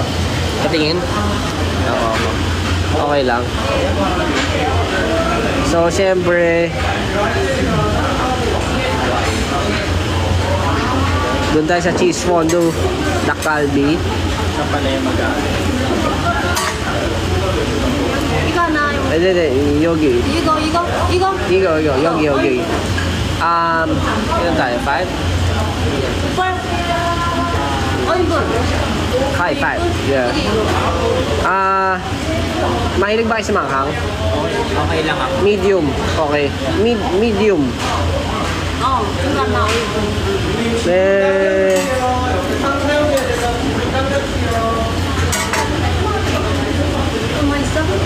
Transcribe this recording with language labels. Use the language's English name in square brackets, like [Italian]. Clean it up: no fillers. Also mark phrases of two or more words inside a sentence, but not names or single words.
[Filipino] Patingin? Oo. Okay lang. So, siyempre, doon tayo sa [English] cheese fondue, [Filipino] Dak Kalbi. Siya pala yung mag-aaral. [Korean] 이거 하나, 이거. [Filipino] Hindi, [Korean] yogi. 이거. Yogi. [Filipino] Ilan tayo? 5? [Korean] 펄. 이거. 5. [English] Yeah. [Filipino] Mahilig ba kayo sa manghang? Okay lang ako. [English] Medium. Okay. Medium. [Filipino] Oo, ikaw na. Eh, May isa.